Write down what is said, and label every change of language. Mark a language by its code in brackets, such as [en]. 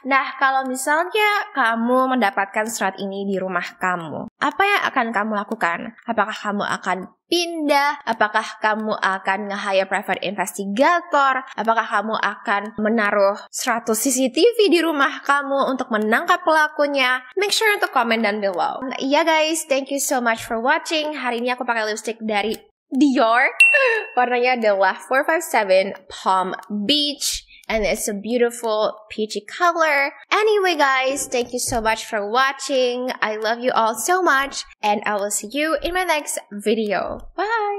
[id] Nah, kalau misalnya kamu mendapatkan surat ini di rumah kamu, apa yang akan kamu lakukan? Apakah kamu akan pindah? Apakah kamu akan nge-hire private investigator? Apakah kamu akan menaruh 100 CCTV di rumah kamu untuk menangkap pelakunya? [en] Make sure [id] untuk [en] comment down below. [id] Iya [en] guys, thank you so much for watching. [id] Hari ini aku pakai lipstick dari Dior. Warnanya adalah 457 Palm Beach. [en] And it's a beautiful peachy color. Anyway guys, thank you so much for watching. I love you all so much. And I will see you in my next video. Bye!